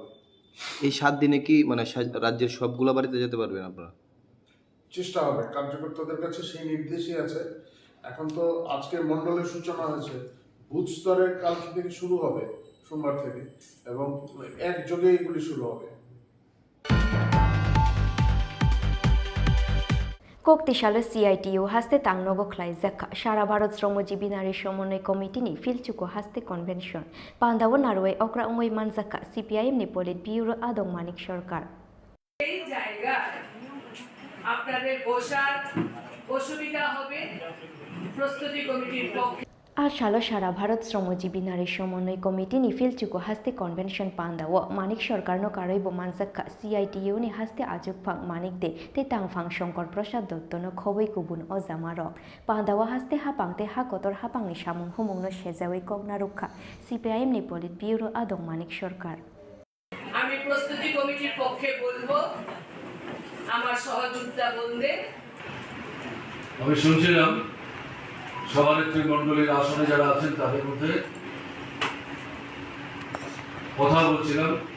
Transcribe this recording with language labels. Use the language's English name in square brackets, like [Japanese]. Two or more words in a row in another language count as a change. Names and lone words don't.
[Bangla] এই 7 দিনে কি মানে রাজ্যের সবগুলো বাড়িতে যেতে পারবেন আপনারা চেষ্টা হবে কার্যকর্তাদের কাছে সেই নির্দেশই আছে এখন তো আজকে মন্ডলের সূচনা হয়েছে বুথ স্তরের কালকে থেকে শুরু হবে সোমবার থেকে এবং একযোগে এগুলি শুরু হবে [Kok Borok] Koktishala CITU haste tangnogo khlai zakha Sara Bharat Shramojibhi Nari Somonoi Committee ni Filchuko haste convention Pandawo Narway Okra Ongoi Manzaka CPIM ni Polit Bureau Adong Manik Sarkar [Bangla] এই জায়গায় আপনাদের বসার অসুবিধা হবে প্রস্তুতি কমিটির পক্ষে [Kok Borok] আর শালো সারা ভারত শ্রমজীবী নারী সমন্বয় কমিটি নি ফিলচুকো হাস্তে কনভেনশন পান্দাও মানিক সরকার ন কারইব মানজাক্কা CITU নি হাস্তে আজুক ফাং মানিক দে তে তাংফাং শঙ্কর প্রসাদ দত্ত ন খবই কুবুন অজামারক পান্দাও হাস্তে হাপাংতে হাকতর হাপাংনি সামুং হুমুং ন সেজাওই কগনা রক্ষা CPIM নি পলিট ব্যুরো আদং মানিক সরকার [Bangla] আমি প্রস্তুতি কমিটির পক্ষে বলবো আমার সহযোগিতা বলতে আমি শুনছিলাম সভানেত্রী মণ্ডলীর আসনে যারা আছেন তাদের মধ্যে কথা বলছিলাম।